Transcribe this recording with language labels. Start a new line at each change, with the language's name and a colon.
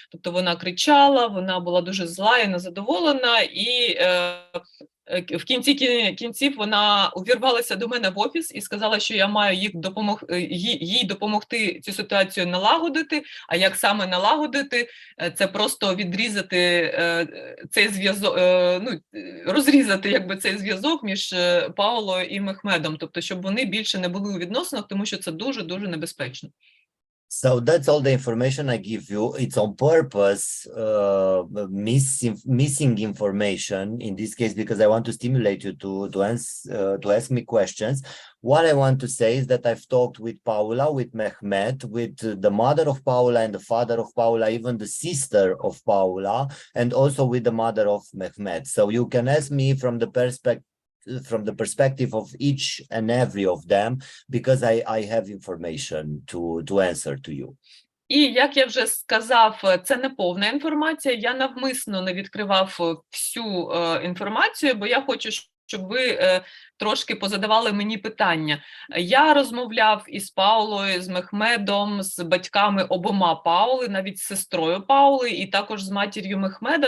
Ukrainian: Тобто вона кричала, вона була дуже зла і незадоволена, і в кінці кінців вона увірвалася до мене в офіс і сказала, що я маю їй допомогти цю ситуацію налагодити, а як саме налагодити, це просто відрізати цей зв'язок, ну, розрізати якби цей зв'язок між Паулою і Мехмедом, тобто щоб вони більше не були у відносинах, тому що це дуже-дуже небезпечно.
English: So that's all the information I give you. It's on purpose, missing information in this case, because I want to stimulate you to ask me questions. What I want to say is that I've talked with Paula, with Mehmet, with the mother of Paula and the father of Paula, even the sister of Paula, and also with the mother of Mehmet. So you can ask me from the perspective of each and every of them, because I have information to answer to you.
Ukrainian: І, як я вже сказав, це не повна інформація, я навмисно не відкривав всю інформацію, бо я хочу, щоб ви трошки позадавали мені питання. Я розмовляв із Паулою, з Мехмедом, з батьками обома Паули, навіть з сестрою Паули і також з матір'ю Мехмеда.